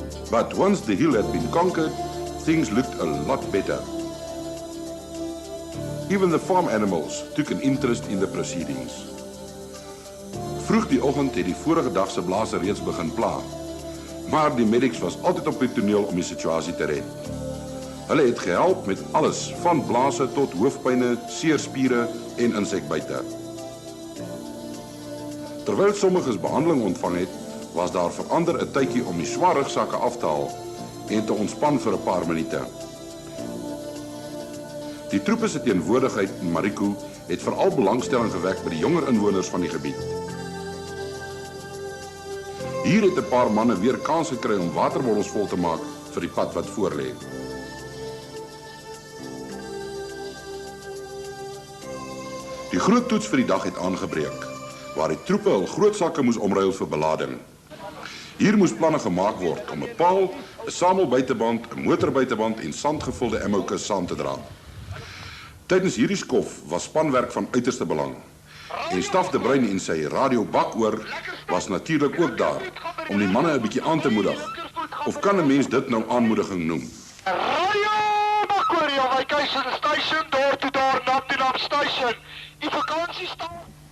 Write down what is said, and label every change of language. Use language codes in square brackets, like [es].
[en] But once the hill had been conquered, things looked a lot better. Even the farm animals took an interest in the proceedings. [af] Vroeg die oggend het die vorige dag se blaase reeds begin pla. Maar die medics was altyd op die toneel om die situasie te red. Hulle het gehelp met alles, van blaase tot hoofpyne, seerspiere en insekbyte. Terwyl sommiges behandeling ontvang het, was daar vir ander 'n tydjie om die swaar rugsakke af te haal en te ontspan vir 'n paar minute. Die troepe se teenwoordigheid in Mariko het veral belangstelling gewek by die jonger inwoners van die gebied. Hier het 'n paar manne weer kans gekry om waterbottels vol te maak vir die pad wat voorlê. Die groot toets vir die dag het aangebreek, waar die troepe hul groot sakke moes omruil vir belading. Hier moes planne gemaak word om 'n paal, 'n samelbuiteband, 'n motorbuiteband en sandgevulde ammo-kus saam te dra. Tydens hierdie skof was spanwerk van uiterste belang. En Staf de Bruin en sy radio Bakoor was natuurlik ook daar om die manne 'n bietjie aan te moedig. Of kan 'n mens dit nou aanmoediging noem? [en] Radio Bakoor, your vacation station, door to door, not to not station. [af] Die vakansiestation.